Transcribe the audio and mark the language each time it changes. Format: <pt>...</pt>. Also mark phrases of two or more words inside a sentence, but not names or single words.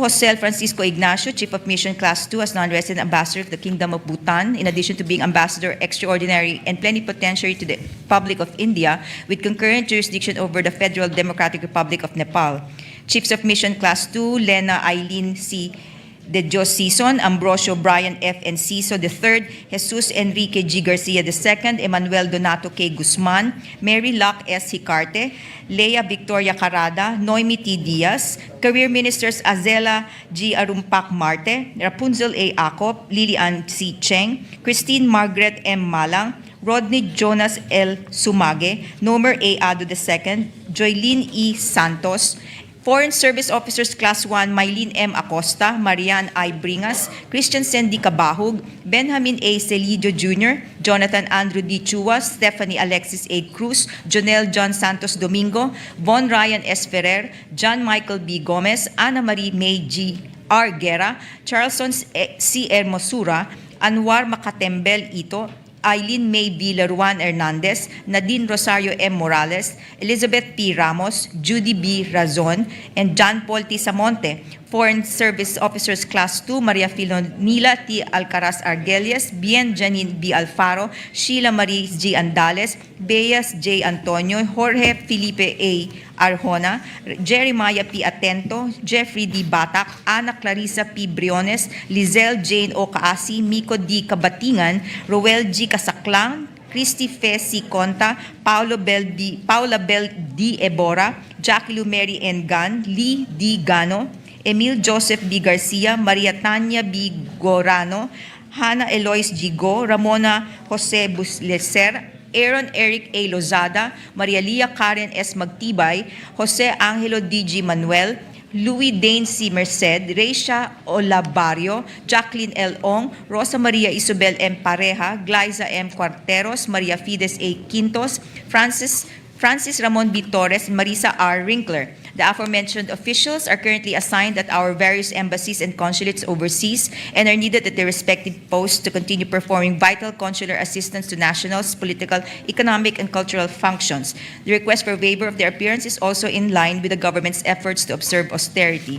<en>Jose Francisco Ignacio, Chief of Mission Class 2 as Non-Resident Ambassador of the Kingdom of Bhutan, in addition to being Ambassador Extraordinary and Plenipotentiary to the Republic of India, with concurrent jurisdiction over the Federal Democratic Republic of Nepal. Chiefs of Mission Class 2, Lena Eileen C. De Dios Sison, Ambrosio Brian F. Enciso III, Jesus Enrique G. Garcia II, Emmanuel Donato K. Guzman, Mary Locke S. Hicarte, Leia Victoria Carada, Noemi T. Diaz, Career Ministers Azela G. Arumpak Marte, Rapunzel A. Acop, Lilian C. Cheng, Christine Margaret M. Malang, Rodney Jonas L. Sumage, Nomer A. Ado II, Joylene E. Santos, Foreign Service Officers Class 1, Mylene M. Acosta, Marian I. Bringas, Christian Sandy Cabahug, Benjamin A. Celidio Jr., Jonathan Andrew D. Chua, Stephanie Alexis A. Cruz, Jonel John Santos Domingo, Von Ryan S. Ferrer, John Michael B. Gomez, Ana Marie May G. R. Guerra, Charleston C. Hermosura, Anwar Makatembel Ito, Eileen May Villaruan Hernandez, Nadine Rosario M. Morales, Elizabeth P. Ramos, Judy B. Razon, and John Paul T. Samonte. Foreign Service Officers Class 2, Maria Filonila T. Alcaraz Argelias, Bien Janine B. Alfaro, Sheila Marie G. Andales, Beas J. Antonio, Jorge Felipe A. Arjona, Jeremiah P. Atento, Jeffrey D. Batak, Ana Clarissa P. Briones, Lizelle Jane O. Kaasi, Miko D. Kabatingan, Roel G. Casaclan, Christy Fe C. Conta, Paula Bel D. Ebora, Jackie Lumeri N. Gan, Lee D. Gano, Emil Joseph B. Garcia, Maria Tanya B. Gorano, Hannah Eloise G. Go, Ramona Jose Busleser, Aaron Eric A. Lozada, Maria Lia Karen S. Magtibay, Jose Angelo D. G. Manuel, Louis Dane C. Merced, Reisha Olabario, Jacqueline L. Ong, Rosa Maria Isabel M. Pareja, Glyza M. Cuarteros, Maria Fides A. Quintos, Francis Francis Ramon B. Torres, and Marisa R. Rinkler. The aforementioned officials are currently assigned at our various embassies and consulates overseas and are needed at their respective posts to continue performing vital consular assistance to nationals, political, economic, and cultural functions. The request for waiver of their appearance is also in line with the government's efforts to observe austerity.</en>